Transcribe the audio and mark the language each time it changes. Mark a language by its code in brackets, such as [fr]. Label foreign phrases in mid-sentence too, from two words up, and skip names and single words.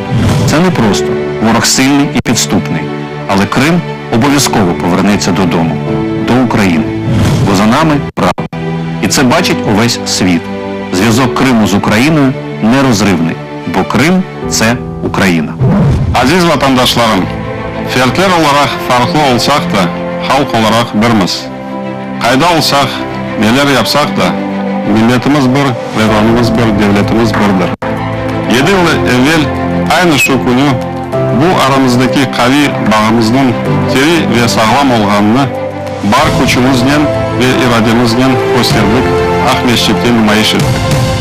[uk] Це не просто. Ворог сильний і підступний. Але Крим обов'язково повернеться додому, до України. Бо за нами правда. І це бачить увесь світ. Зв'язок Криму з Україною нерозривний. Бо Крим – це Україна. [crh] Aziz vatandaşlarım, felkler olarak farklı olsak da halk olarak birmiz. Kayda olsak, neler yapsak da milletimiz bir, vatanımız bir, devletimiz birdir. 7 yıl evvel aynı şu günü bu aramızdaki kavi bağımızın diri ve sağlam olganını bar gücümüzle ve irademizle gösterdik, Akmeşit'te nümayiş ettik.